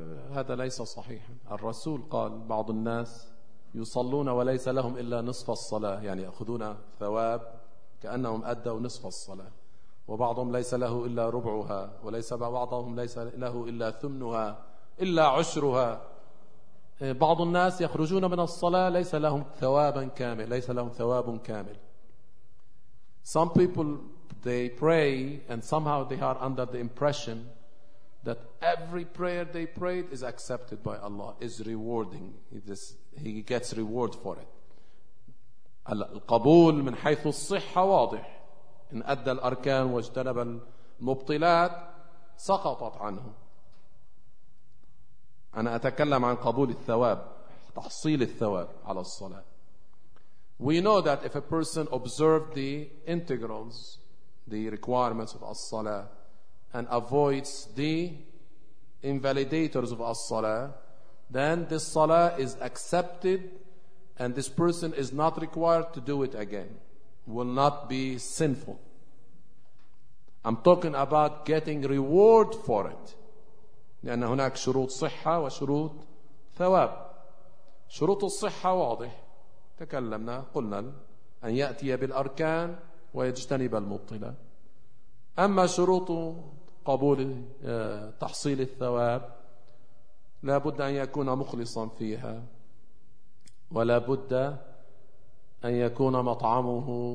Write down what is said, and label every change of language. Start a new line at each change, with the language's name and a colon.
Arabic: هذا ليس صحيحا. الرسول قال بعض الناس يصلون وليس لهم إلا نصف الصلاة، يعني يأخذون ثواب كأنهم أدوا نصف الصلاة، وبعضهم ليس له إلا ربعها، وليس بعضهم ليس له إلا ثمنها إلا عشرها. بعض الناس يخرجون من الصلاة ليس لهم ثوابا كامل، ليس لهم ثواب كامل.
English: Some people they pray and somehow they are under the impression that every prayer they prayed is accepted by Allah, is rewarding. He gets reward for it.
Arabic: القبول من حيث الصحة واضح. إن أدى الأركان واجتنب المبطلات سقطت عنه. أنا أتكلم عن قبول الثواب، تحصيل الثواب على الصلاة.
English: We know that if a person observed the integrals, the requirements of الصلاة, and avoids the invalidators of as-salah, then this salah is accepted and this person is not required to do it again, will not be sinful. I'm talking about getting reward for it.
Arabic: لأن هناك شروط صحة وشروط ثواب. شروط الصحة واضح، تكلمنا قلنا أن يأتي بالأركان ويجتنب المبطلة. أما شروط قبول تحصيل الثواب، لا بد أن يكون مخلصا فيها، ولا بد أن يكون مطعمه،